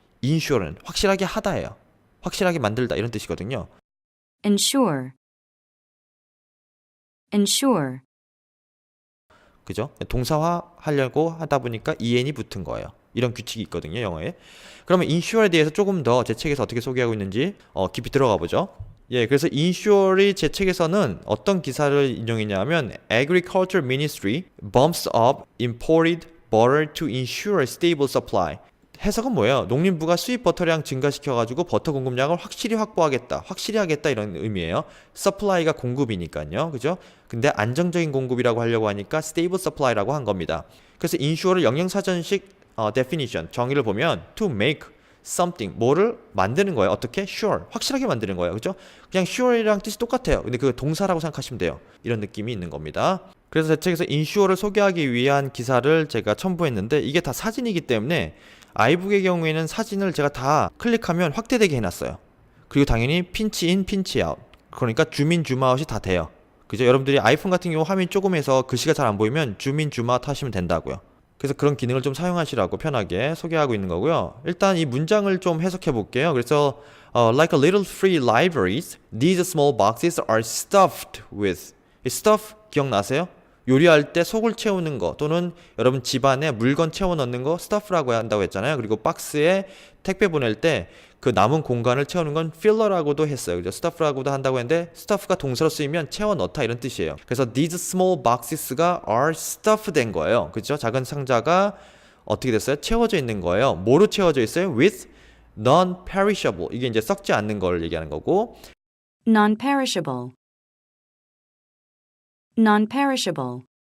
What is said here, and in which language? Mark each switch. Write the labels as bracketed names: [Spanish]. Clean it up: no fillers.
[Korean] ensure는 확실하게 하다예요. 확실하게 만들다 이런 뜻이거든요. [English] ensure, ensure, [Korean] 그죠? 동사화 하려고 하다 보니까 en이 붙은 거예요. 이런 규칙이 있거든요, 영어에. 그러면 insure에 대해서 조금 더 제 책에서 어떻게 소개하고 있는지 깊이 들어가 보죠. 예, 그래서 insure이 제 책에서는 어떤 기사를 인용했냐면 [English] Agriculture Ministry bumps up imported butter to ensure stable supply. [Korean] 해석은 뭐예요? 농림부가 수입 버터량 증가시켜가지고 버터 공급량을 확실히 확보하겠다, 확실히 하겠다 이런 의미예요. supply가 공급이니까요, 그죠? 근데 안정적인 공급이라고 하려고 하니까 stable supply라고 한 겁니다. 그래서 insure를 영양사전식 definition 정의를 보면 to make something 뭐를 만드는 거예요. 어떻게? sure 확실하게 만드는 거예요. 그죠? 그냥 sure이랑 뜻이 똑같아요. 근데 그 동사라고 생각하시면 돼요. 이런 느낌이 있는 겁니다. 그래서 제 책에서 insure를 소개하기 위한 기사를 제가 첨부했는데 이게 다 사진이기 때문에 아이북의 경우에는 사진을 제가 다 클릭하면 확대되게 해놨어요. 그리고 당연히 핀치인, 핀치아웃. 그러니까 줌인, 줌아웃이 다 돼요. 그죠? 여러분들이 아이폰 같은 경우 화면이 조금해서 글씨가 잘 안 보이면 줌인, 줌아웃 하시면 된다고요. 그래서 그런 기능을 좀 사용하시라고 편하게 소개하고 있는 거고요. 일단 이 문장을 좀 해석해 볼게요. 그래서 [English] like a little free libraries, these small boxes are stuffed with. [Korean] 이 stuff 기억나세요? 요리할 때 속을 채우는 거 또는 여러분 집안에 물건 채워 넣는 거 stuff라고 한다고 했잖아요. 그리고 박스에 택배 보낼 때 그 남은 공간을 채우는 건 filler라고도 했어요. 그죠? stuff라고도 한다고 했는데 stuff가 동사로 쓰이면 채워 넣다 이런 뜻이에요. 그래서 these small boxes가 are stuffed 된 거예요. 그죠? 작은 상자가 어떻게 됐어요? 채워져 있는 거예요. 뭐로 채워져 있어요? with non-perishable. 이게 이제 썩지 않는 걸 얘기하는 거고 [English] non-perishable, non-perishable,